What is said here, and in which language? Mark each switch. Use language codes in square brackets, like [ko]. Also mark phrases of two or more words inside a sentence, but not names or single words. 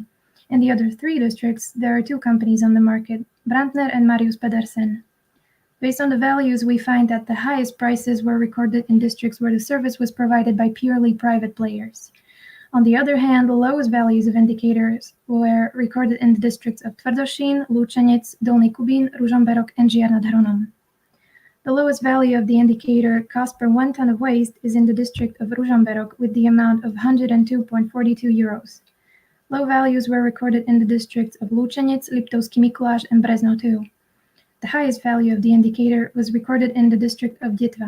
[en] In the other 3 districts, there are 2 companies on the market, Brandner and Marius Pedersen. Based on the values, we find that the highest prices were recorded in districts where the service was provided by purely private players. On the other hand, the lowest values of indicators were recorded in the districts of Tvrdošín, Lučenec, Dolný Kubín, Ružomberok, and Žiar nad Hronom. The lowest value of the indicator cost per 1 ton of waste is in the district of Ružomberok with the amount of 102.42 euros. Low values were recorded in the districts of Lučenec, Liptovský Mikuláš, and Brezno too. The highest value of the indicator was recorded in the district of Dětva.